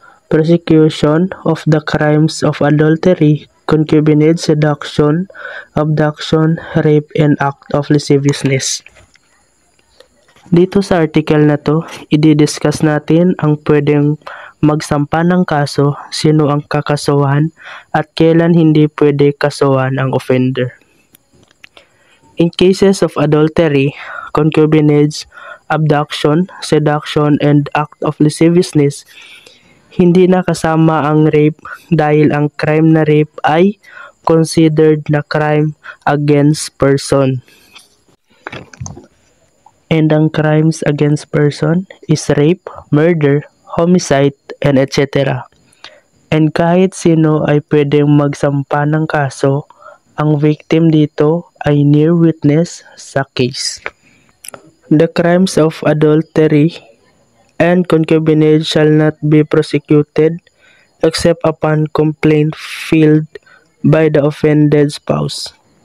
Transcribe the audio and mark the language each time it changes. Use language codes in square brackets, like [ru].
[en] Prosecution of the crimes of adultery, concubinage, seduction, abduction, rape, and act of lasciviousness. [tl] Dito sa article na to, i-discuss natin ang pwedeng magsampa ng kaso, sino ang kakasuhan, at kailan hindi pwede kasuhan ang offender. [en] In cases of adultery, concubinage, abduction, seduction, and act of lasciviousness, [tl] hindi na kasama ang rape dahil ang crime na rape ay considered na crime against person. [en] And ang crimes against person is rape, murder, homicide, and etc. [tl] And kahit sino ay pwedeng magsampa ng kaso, ang victim dito ay near witness sa case. [en] The crimes of adultery and concubinage shall not be prosecuted except upon complaint filed by the offended spouse.